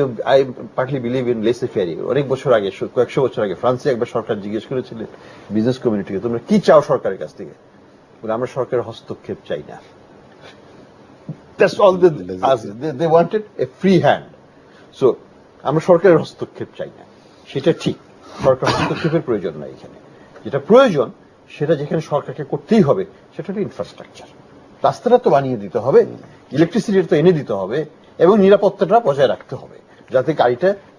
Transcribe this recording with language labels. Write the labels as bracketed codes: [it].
[en] I partly believe in laissez faire. [bn] অনেক বছর আগে, কয়েকশো বছর আগে ফ্রান্সে একবার সরকার জিজ্ঞেস করেছিলেন বিজনেস কমিউনিটিকে, তোমরা কি চাও সরকারের কাছ থেকে? বলে, আমরা সরকারের হস্তক্ষেপ চাই না। [en] That's all they wanted, a free hand. [bn] So আমরা সরকারের হস্তক্ষেপ চাই না, সেটা ঠিক, সরকার হস্তক্ষেপের প্রয়োজন নাই এখানে। যেটা প্রয়োজন, সেটা যেখানে সরকারকে করতেই হবে, সেটা হলো ইনফ্রাস্ট্রাকচার। রাস্তাটা তো বানিয়ে দিতে হবে, ইলেকট্রিসিটি তো এনে দিতে হবে, এবং নিরাপত্তাটা বজায় রাখতে হবে, যাতে গাড়িটা